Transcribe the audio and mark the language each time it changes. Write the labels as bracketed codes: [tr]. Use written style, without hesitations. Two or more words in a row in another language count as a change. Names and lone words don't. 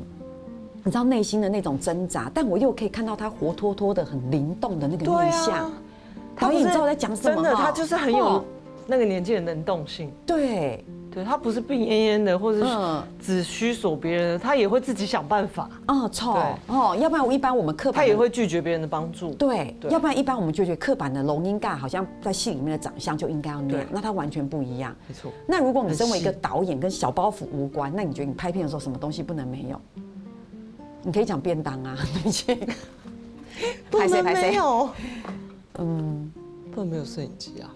[zh] 你知道內心的那種掙扎，但我又可以看到他活脫脫的、很靈動的那個面相。導演，你知道我在講什麼嗎？真的，他就是很有那個年紀的能動性。对，他不是病懨懨的，或者是只需索別人的，他也會自己想辦法。要不然一般我們刻板，他也會拒絕別人的幫助。對，要不然一般我們就覺得刻板的龍應該好像在戲裡面的長相就應該要那樣，那他完全不一樣。沒錯。那如果你身為一個導演，跟小包袱無關，那你覺得你拍片的時候什麼東西不能沒有？你可以講便當啊，對不起，不能沒有，不能沒有攝影機啊。